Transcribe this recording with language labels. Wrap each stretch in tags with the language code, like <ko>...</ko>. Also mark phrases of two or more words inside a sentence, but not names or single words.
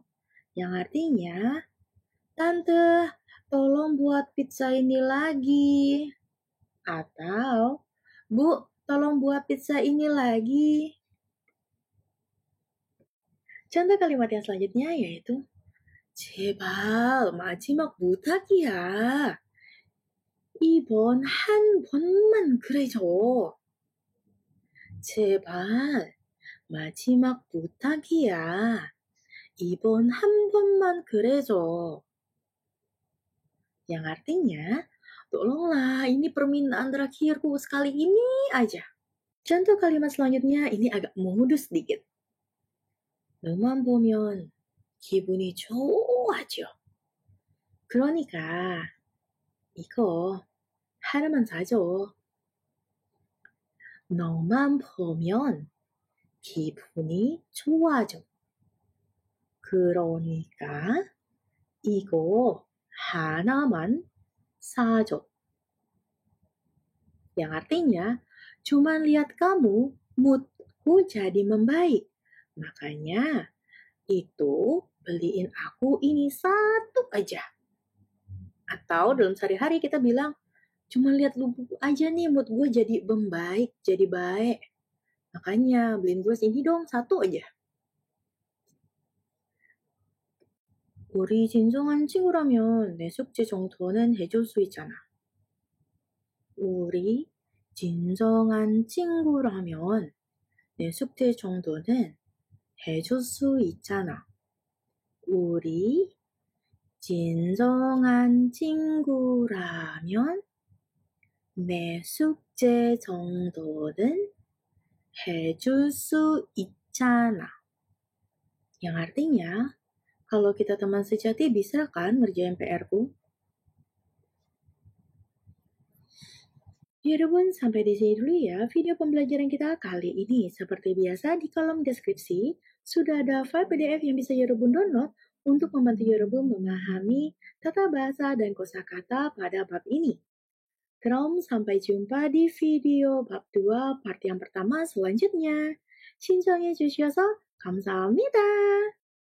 <id>Yang artinya, Tante, tolong buat pizza ini lagi. Atau, Bu, tolong buat pizza ini lagi. contoh kalimat yang selanjutnya yaitu</id> <ko>제발 마지막 부탁이야. 이번 한 번만 그래줘. 제발 마지막 부탁이야. 이번 한 번만 그래줘.</ko> <id>Yang artinya, tolonglah ini permintaan terakhirku sekali ini aja. contoh kalimat selanjutnya ini agak modus sedikit.</id> <ko>너만 보면 기분이 좋아져. 그러니까 이거 하나만 사줘. 너만 보면 기분이 좋아져. 그러니까 이거 하나만 saja.</ko> <id>Yang artinya, cuman lihat kamu, moodku jadi membaik. Makanya, itu beliin aku ini satu aja. Atau dalam sehari-hari kita bilang, cuma lihat lu aja nih mood gue jadi membaik, jadi baik. Makanya beliin gue ini dong, satu aja.</id> <ko>우리 진정한 친구라면 내 숙제 정도는 해줄 수 있잖아. 우리 진정한 친구라면 내 숙제 정도는 해줄 수 있잖아. 우리 진정한 친구라면 내 숙제 정도는 해줄 수 있잖아.</ko> <id>Yang artinya, kalau kita teman sejati bisa kan ngerjain PR-ku? Ya Rebun, sampai di sini dulu ya video pembelajaran kita kali ini. Seperti biasa di kolom deskripsi, sudah ada file PDF yang bisa Rebun download untuk membantu Rebun memahami tata bahasa dan kosakata pada bab ini. 그럼 sampai jumpa di video bab 2 part yang pertama selanjutnya.</id> <ko>신청해 주셔서 감사합니다.</ko>